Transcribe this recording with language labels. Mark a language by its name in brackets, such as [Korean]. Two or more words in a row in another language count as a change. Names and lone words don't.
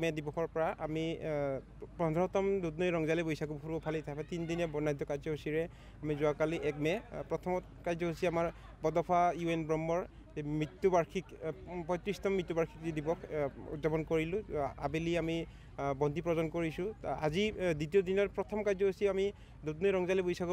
[Assamese] মে দিৱসৰ পৰা আমি 15তম দুধনৈ ৰংজালী बैसागु फोरबो फालिथाय 3 দিনীয়া বৰ্ণাঢ্য কাৰ্যসূচীৰে আমি যোৱাকালি 1 মে প্ৰথম কাৰ্যসূচী আমাৰ বদফা ইউএন ব্ৰহ্মৰ মৃত্যুবাৰ্ষিক 35তম মৃত্যুবাৰ্ষিকী দিৱস উদযাপন কৰিলোঁ আবেলি আমি বন্তি প্ৰদান কৰিছোঁ আজি দ্বিতীয় দিনৰ প্ৰথম কাৰ্যসূচী আমি দুধনৈ ৰংজালী बैसागुৰ